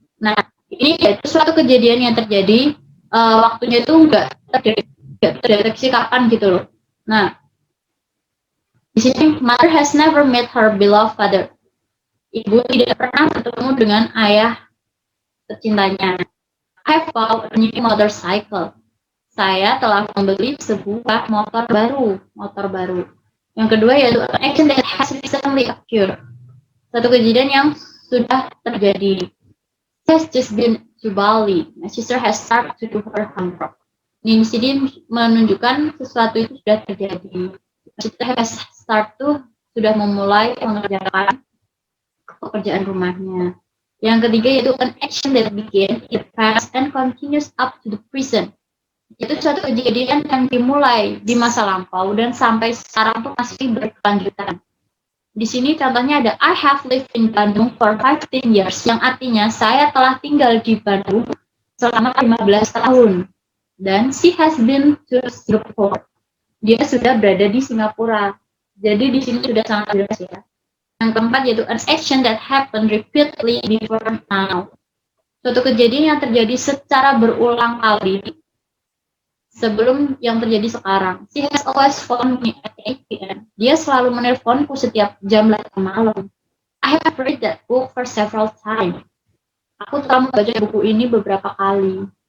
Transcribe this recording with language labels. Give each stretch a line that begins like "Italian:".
Indonesian: Nah, ini yaitu suatu kejadian yang terjadi waktunya itu nggak terdeteksi kapan gitu loh. Nah, di sini
English: mother has never met her beloved father.
Indonesian: Ibu tidak pernah bertemu dengan ayah tercintanya.
English: I have bought a new motorcycle.
Indonesian: Saya telah membeli sebuah motor baru. Yang kedua yaitu
English: an action that has recently occurred.
Indonesian: Satu kejadian yang sudah terjadi.
English: Has just been to Bali. My sister has started to do her homework.
Indonesian: Ini di sini menunjukkan sesuatu itu sudah terjadi.
English: My sister has started to
Indonesian: sudah memulai mengerjakan pekerjaan rumahnya. Yang ketiga yaitu
English: an action that began in past and continues up to the present.
Indonesian: Itu suatu kejadian yang dimulai di masa lampau dan sampai sekarang tuh masih berkelanjutan. Di sini contohnya ada
English: I have lived in Bandung for 15 years,
Indonesian: yang artinya saya telah tinggal di Bandung selama 15 tahun. Dan
English: she has been to Singapore.
Indonesian: Dia sudah berada di Singapura. Jadi di sini sudah sangat jelas ya. Yang keempat yaitu
English: an action that happened repeatedly before now.
Indonesian: Suatu kejadian yang terjadi secara berulang kali sebelum yang terjadi sekarang.
English: She has always phoned me at 8 p.m.
Indonesian: Dia selalu menelponku setiap jam 8 malam.
English: I have read that book for several times.
Indonesian: Aku telah membaca buku ini beberapa kali.